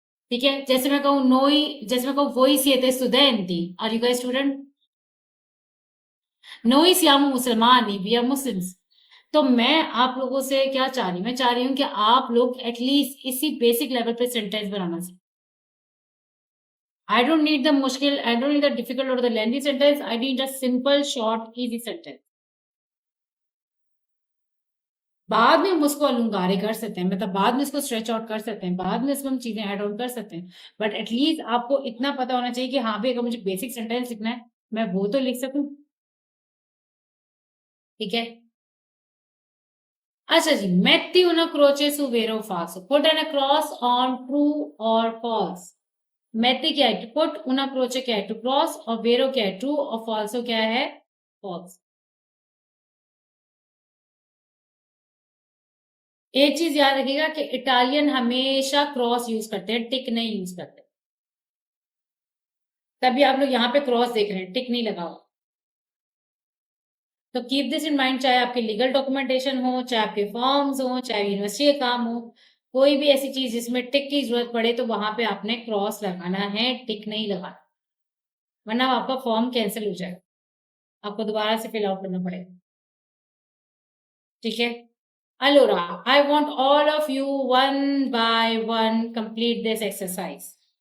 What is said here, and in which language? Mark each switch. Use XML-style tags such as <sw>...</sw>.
<hi>ठीक है, जैसे मैं कहूँ नोई, जैसे मैं कहूँ</hi> <it>वोई सिएते स्टूडेंटी,</it> <en>Are you guys student?</en> <it>नोई सियामू मुसलमानी,</it> <en>We are Muslims.</en> <hi>तो मैं आप लोगों से क्या चाह रही हूँ, मैं चाह रही हूँ कि आप लोग एटलीस्ट इसी बेसिक लेवल पे सेंटेंस बनाना सीखें।</hi> <en>I don't need the mushkil, I don't need the difficult or the lengthy sentence. I need a simple, short, easy sentence.</en> <hi>बाद में हम उसको अलंकारे कर सकते हैं, मतलब बाद में इसको स्ट्रेच आउट कर सकते हैं, बाद में इसको हम चीजें ऐड ऑन कर सकते हैं, बट एटलीस्ट आपको इतना पता होना चाहिए कि हाँ भाई अगर मुझे बेसिक सेंटेंस लिखना है मैं वो तो लिख सकूं। ठीक है, अच्छा जी,</hi> <it>metti una croce su vero o falso,</it> <en>put an cross on true or false।</en> <hi>metti क्या है, put una croce क्या है, to cross, और vero क्या है, true, और falso क्या है, false। एक चीज याद रखिएगा कि इटालियन हमेशा क्रॉस यूज करते हैं, टिक नहीं यूज करते। तभी आप लोग यहाँ पे क्रॉस देख रहे हैं, टिक नहीं लगा हुआ। तो</hi> <en>keep this in mind,</en> <hi>चाहे आपके लीगल डॉक्यूमेंटेशन हो, चाहे आपके फॉर्म्स हो, चाहे यूनिवर्सिटी का काम हो, कोई भी ऐसी चीज जिसमें टिक की जरूरत पड़े तो वहां पे आपने क्रॉस लगाना है, टिक नहीं लगाना, वरना आपका फॉर्म कैंसिल हो जाएगा, आपको दोबारा से फिल आउट करना पड़ेगा।</hi> <en>ठीक है, Allora, I want all of you one by one complete this exercise.</en>